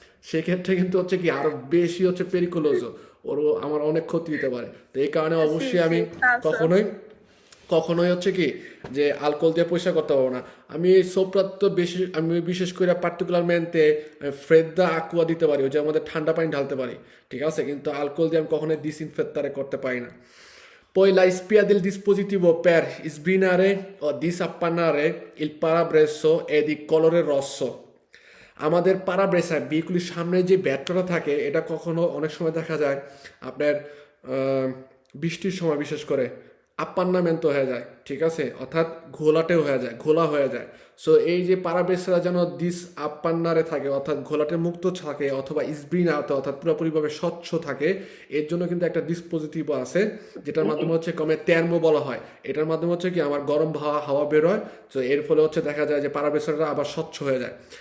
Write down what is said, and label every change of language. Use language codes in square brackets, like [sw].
[bn] সেক্ষেত্রে কিন্তু হচ্ছে কি আরো বেশি হচ্ছে পেরিকুলোজো, ওরও আমার অনেক ক্ষতি হতে পারে, তো এই কারণে অবশ্যই আমি কখনোই কখনোই হচ্ছে কি যে আলকোহল দিয়ে পরিষ্কার করতে পারবো না। আমি সোপ্রাত বেশি আমি বিশেষ করে পার্টিকুলারমেন্টে ফ্রেদা আকুয়া দিতে পারি, ওই যে আমাদের ঠান্ডা পানি ঢালতে পারি, ঠিক আছে, কিন্তু আলকোহল দিয়ে আমি কখনোই ডিসইনফেক্টারে করতে পারি না। [it] Poi la spia del dispositivo per sbrinare o disappannare il parabrezzo è di colore rosso। [bn] আমাদের পারাব্রেসার ভেহিকুলের সামনে যে ব্যাটটা থাকে এটা কখনো অনেক সময় দেখা যায় আপনার বৃষ্টির সময় বিশেষ করে আপ্পান্নামেন্ট হয়ে যায়, ঠিক আছে, অর্থাৎ ঘোলা হয়ে যায়। সো এই যে পারাব্রেসরা যেন দিস আপ্পান্নারে থাকে অর্থাৎ ঘোলাটে মুক্ত থাকে অথবা স্ব্রিনাতে অর্থাৎ পুরোপুরিভাবে স্বচ্ছ থাকে, এর জন্য কিন্তু একটা ডিসপোজিটিভ আছে যেটার মাধ্যমে হচ্ছে কমে তের্মো বলা হয়, এটার মাধ্যমে হচ্ছে কি আমার গরম হাওয়া বের হয়, তো এর ফলে হচ্ছে দেখা যায় যে পারাব্রেসরটা আবার স্বচ্ছ হয়ে যায়।